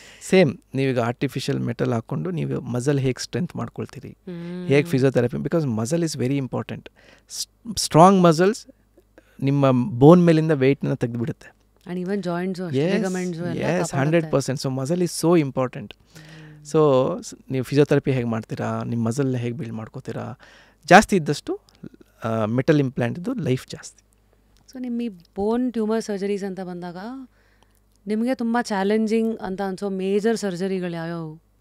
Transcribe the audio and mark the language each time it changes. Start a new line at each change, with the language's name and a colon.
Kannada: Same ನೀವೀಗ artificial metal ಹಾಕ್ಕೊಂಡು ನೀವು ಮಸಲ್ ಹೇಗೆ ಸ್ಟ್ರೆಂತ್ ಮಾಡ್ಕೊಳ್ತೀರಿ, ಹೇಗೆ physiotherapy,
English: Because muscle is very important.
Kannada: Strong muscles ನಿಮ್ಮ ಬೋನ್ ಮೇಲಿಂದ ವೆಯ್ಟ್ನ ತೆಗೆದುಬಿಡುತ್ತೆ.
English: And even joints, ligaments, yes, 100%. So muscle is so important.
Kannada: So ನೀವು ಫಿಸಿಯೋಥೆರಪಿ ಹೇಗೆ ಮಾಡ್ತೀರಾ, ನಿಮ್ಮ ಮಸಲ್ನ ಹೇಗೆ ಬಿಲ್ಡ್ ಮಾಡ್ಕೋತೀರಾ, ಜಾಸ್ತಿ ಇದ್ದಷ್ಟು ಮೆಟಲ್ ಇಂಪ್ಲಾಂಟಿದ್ದು ಲೈಫ್ ಜಾಸ್ತಿ. ಸೊ ನಿಮ್ಮ ಈ ಬೋನ್ ಟ್ಯೂಮರ್ ಸರ್ಜರೀಸ್ ಅಂತ ಬಂದಾಗ ನಿಮಗೆ ತುಂಬ ಚಾಲೆಂಜಿಂಗ್ ಅಂತ ಅನ್ಸೋ ಮೇಜರ್ ಸರ್ಜರಿಗಳು ಯಾವ್ಯಾವು?